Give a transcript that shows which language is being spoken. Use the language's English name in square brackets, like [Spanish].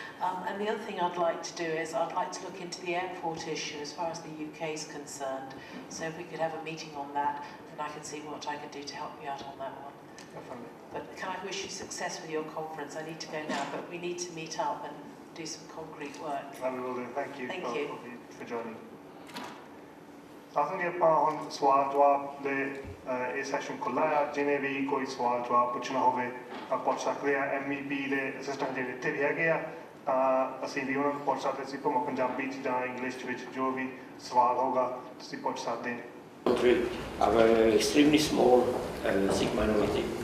[English] And the other thing I'd like to do is I'd like to look into the airport issue as far as the UK is concerned. So if we could have a meeting on that, then I can see what I can do to help you out on that one. Definitely. But can I wish you success with your conference? I need to go now, but we need to meet up and do some concrete work. I will do. Thank you for joining. [Hindi] साथ ही [Punjabi] ਆਪਾਂ ਹੁਣ ਸਵਾਲ ਜਵਾਬ ਦੇ ਇਹ session ਖੁੱਲ੍ਹਾ ਆ ਜਿਹਨੇ ਵੀ ਕੋਈ ਸਵਾਲ ਜਵਾਬ ਪੁੱਛਣਾ ਹੋਵੇ ਤਾਂ ਪੁੱਛ ਸਕਦੇ ਆ MEP ਦੇ ਅਸਿਸਟੈਂਟ ਜਿਹੜੇ ਇੱਥੇ ਵੀ ਹੈਗੇ ਆ ਤਾਂ ਅਸੀਂ ਵੀ ਉਹਨਾਂ ਨੂੰ ਪੁੱਛ ਸਕਦੇ ਸੀ ਭਾਵੇਂ ਪੰਜਾਬੀ 'ਚ ਜਾਂ ਇੰਗਲਿਸ਼ ਵਿੱਚ ਜੋ ਵੀ ਸਵਾਲ ਹੋਗਾ ਤੁਸੀਂ ਪੁੱਛ ਸਕਦੇ ਹੋ [English] country have an extremely small Sikh minority.